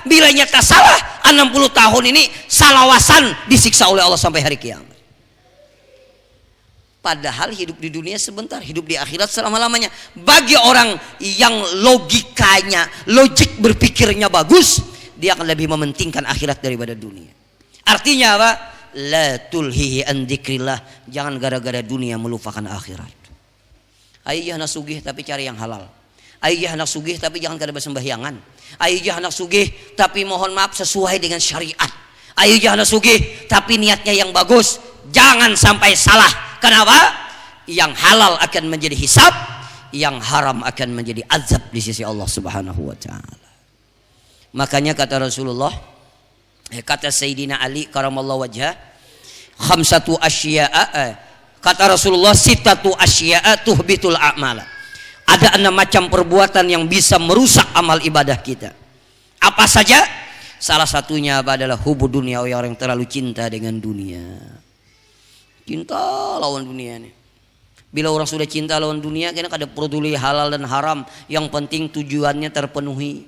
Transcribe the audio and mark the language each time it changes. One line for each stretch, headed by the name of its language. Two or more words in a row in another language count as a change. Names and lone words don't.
Indonesian: Bila nyata salah 60 tahun ini salawasan disiksa oleh Allah sampai hari kiamat. Padahal hidup di dunia sebentar, hidup di akhirat selama-lamanya. Bagi orang yang logikanya, logik berpikirnya bagus, dia akan lebih mementingkan akhirat daripada dunia. Artinya apa?
Arabic: La tulhihi an dzikrillah.
Indonesian: Jangan gara-gara dunia melupakan akhirat. Ayo anak sugih tapi cari yang halal. Ayo anak sugih tapi jangan kada bersembahyangan. Ayo anak sugih tapi mohon maaf sesuai dengan syariat. Ayo anak sugih tapi niatnya yang bagus. Jangan sampai salah. Kenapa? Yang halal akan menjadi hisab, yang haram akan menjadi azab di sisi Allah
Arabic: Subhanahu wa taala.
Indonesian: Makanya kata Rasulullah, kata Sayyidina Ali
Arabic: karamallahu wajhah, khamsatu asya'a,
Indonesian: kata Rasulullah,
Arabic: sitatu asya'a tuhbitul a'mala.
Indonesian: Ada 6 macam perbuatan yang bisa merusak amal ibadah kita. Apa saja? Salah satunya adalah hubu dunia, orang yang terlalu cinta dengan dunia. Cinta lawan dunia nih. Bila orang sudah cinta lawan dunia, kena kada peduli halal dan haram, yang penting tujuannya terpenuhi.